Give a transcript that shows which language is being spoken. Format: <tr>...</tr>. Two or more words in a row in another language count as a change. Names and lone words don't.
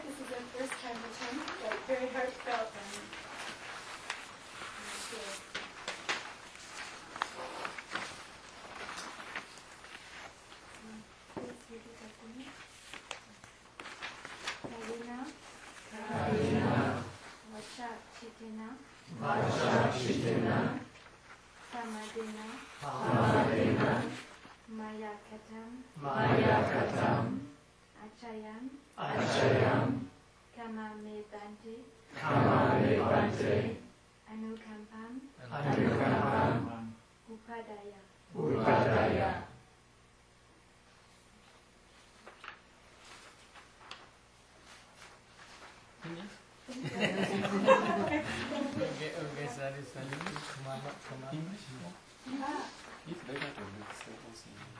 <en>This is our first time attending, but very heartfelt and good. Please repeat after me.</en> <pi>Karina, Vacha Chitena, Samadina, Maya Katam, Achayam, Kama Me Bante, Anukampam, Upadaya.</pi> <en>Okay, sorry. Come on. If they got a book, they will see.</en>